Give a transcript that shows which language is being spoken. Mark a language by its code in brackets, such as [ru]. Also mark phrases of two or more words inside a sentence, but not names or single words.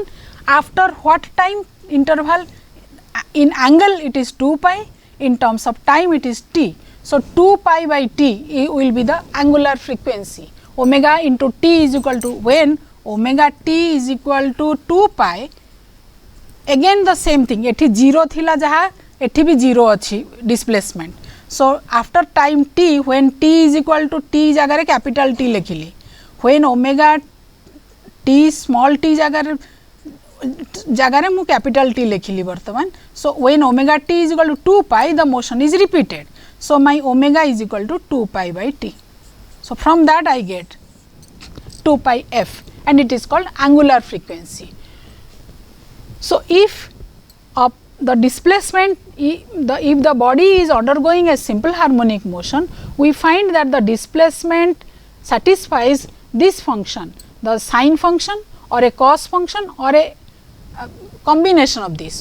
[en] After what time interval? In angle it is 2 pi, in terms of time it is t. So 2 pi by t will be the angular frequency. Omega into t is equal to, when omega t is equal to 2 pi, again the same thing, [or] ଏଠି 0 ଥିଲା ଯାହା ଏଠି ବି 0 ଅଛି displacement. [en] So after time t, when t is equal to t जगह capital T लिखिली, when omega t small t [or] ଜାଗା ମୁଁ [en] capital T [or] ଲେଖିଲି ବର୍ତ୍ତମାନ. [en] So when omega t is equal to 2 pi, the motion is repeated. So my omega is equal to 2 pi by t. So from that I get 2 pi f, and it is called angular frequency. So if the displacement, if the body is undergoing a simple harmonic motion, we find that the displacement satisfies this function, the sine function or a cos function or a combination of this.